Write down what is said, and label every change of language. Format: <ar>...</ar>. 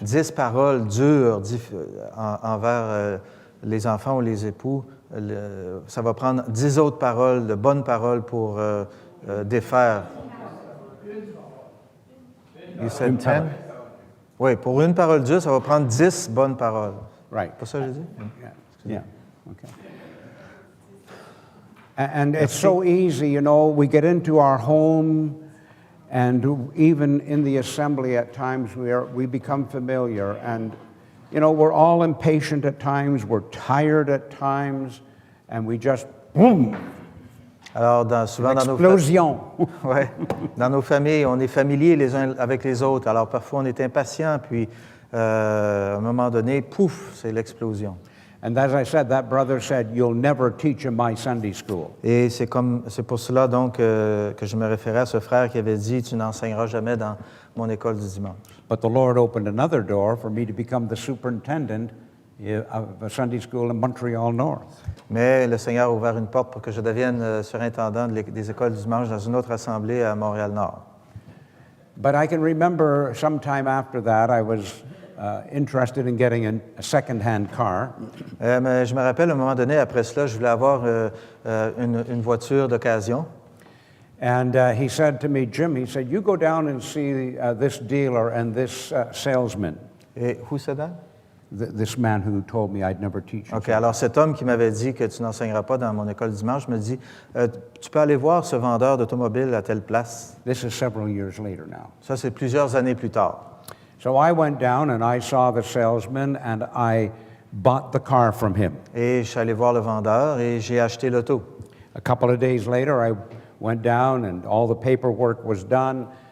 <fr>10 paroles dures envers les enfants ou les époux, ça va prendre 10 autres paroles, de bonnes paroles pour défaire.</fr> <en>You said 10?</en> <fr>Oui, pour une parole dure, ça va prendre 10 bonnes paroles.</fr> <en>Right.</en> <fr>C'est pas ça que j'ai dit?</fr> <en>Yeah. Okay. And it's so easy, you know, we get into our home, and even in the assembly at times we become familiar. And, you know, we're all impatient at times, we're tired at times, and we just, boom,</en> <fr>Alors, souvent</fr> <en>explosion.</en> <fr>Ouais. Dans nos familles, on est familiers les uns avec les autres. Alors, parfois, on est impatient, puis à un moment donné, pouf, c'est l'explosion.</fr> <en>And as I said, that brother said, "You'll never teach in my Sunday school."</en> <fr>Et c'est pour cela, donc, que je me référais à ce frère qui avait dit, tu n'enseigneras jamais dans mon école du dimanche.</fr> <en>But the Lord opened another door for me to become the superintendent of a Sunday school in Montreal North.</en> <fr>Mais le Seigneur a ouvert une porte pour que je devienne surintendant des écoles du dimanche dans une autre assemblée à Montréal-Nord.</fr> <en>But I can remember sometime after that, I was interested in getting a second-hand car.</en> <fr>Mais je me rappelle, à un moment donné, après cela, je voulais avoir une voiture d'occasion.</fr> <en>And he said to me, Jim, he said, you go down and see this dealer and this salesman. Et who said that? This man who told me I'd never teach.</en> <fr>OK, alors cet homme qui m'avait dit que tu n'enseigneras pas dans mon école dimanche me dit, tu peux aller voir ce vendeur d'automobile à telle place.</fr> <en>This is several years later now.</en> <fr>Ça, c'est plusieurs années plus tard.</fr> <en>So I went down and I saw the salesman and I bought the car from him.</en> <fr>Et je suis allé voir le vendeur et j'ai acheté l'auto.</fr> <en>A couple of days later, I went down and all the paperwork was done.</en>